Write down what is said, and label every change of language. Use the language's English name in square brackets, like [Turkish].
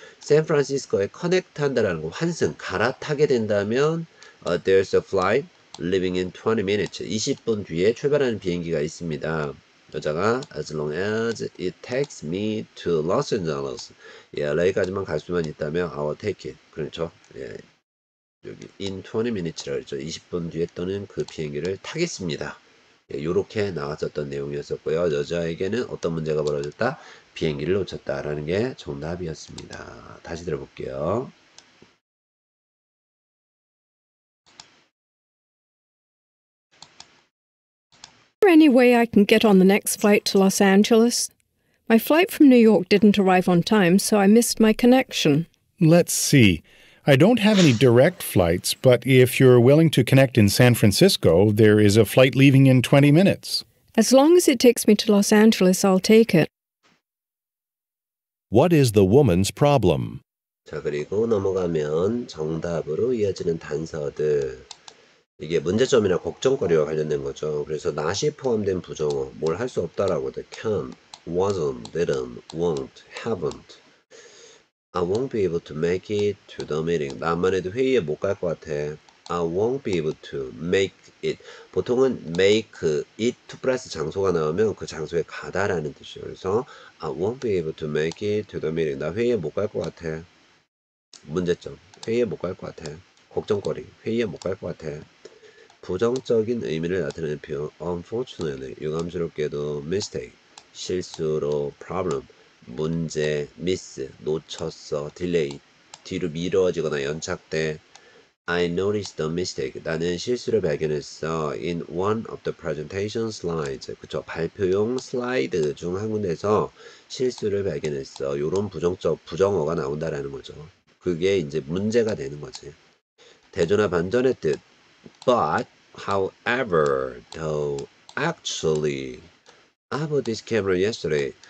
[Korean] 샌프란시스코에 커넥트 한다라는 거 환승 갈아타게 된다면 [English] there's a flight leaving in 20 minutes. [Korean] 20분 뒤에 출발하는 비행기가 있습니다. 여자가 [English] as long as it takes me to Los Angeles. [Korean] 예, LA까지만 갈 수만 있다면 [English] I will take it. [Korean] 그렇죠? 예, 여기 [English] in 20 minutes [Korean] 라고 했죠. 20분 뒤에 떠는 그 비행기를 타겠습니다. 예, 요렇게 나왔었던 내용이었었고요. 여자에게는 어떤 문제가 벌어졌다? 비행기를 놓쳤다라는 게 정답이었습니다. 다시 들어볼게요. [English] Is there any way I can get on the next flight to Los Angeles? My flight from New York didn't arrive on time, so I missed my connection. Let's see. I don't have any direct flights, but if you're willing to connect in San Francisco, there is a flight leaving in 20 minutes. As long as it takes me to Los Angeles, I'll take it. What is the woman's problem? [Korean] 자, 그리고 넘어가면 정답으로 이어지는 단서들. 이게 문제점이나 걱정거리와 관련된 거죠. 그래서 not이 포함된 부정어, 뭘 할 수 없다라고 돼. [English] can't, wasn't, didn't, won't, haven't. I won't be able to make it to the meeting. [Korean] 나만 해도 회의에 못 갈 것 같아. [English] I won't be able to make it. [Korean] 보통은 make it to 플러스 장소가 나오면 그 장소에 가다라는 뜻이에요. 그래서 [English] I won't be able to make it to the meeting. [Korean] 나 회의에 못 갈 것 같아. 문제점. 회의에 못 갈 것 같아. 걱정거리. 회의에 못 갈 것 같아. 부정적인 의미를 나타내는 표현. Unfortunately. 유감스럽게도 mistake. 실수로 problem. 문제, miss, 놓쳤어, delay, 뒤로 미뤄지거나 연착돼. [English] I noticed a mistake. [Korean] 나는 실수를 발견했어. [English] In one of the presentation slides. [Korean] 그쵸. 발표용 슬라이드 중 한 군데에서 실수를 발견했어. 요런 부정어가 나온다라는 거죠. 그게 이제 문제가 되는 거지. 대조나 반전의 뜻. [English] But, however, though, actually. I bought this camera yesterday.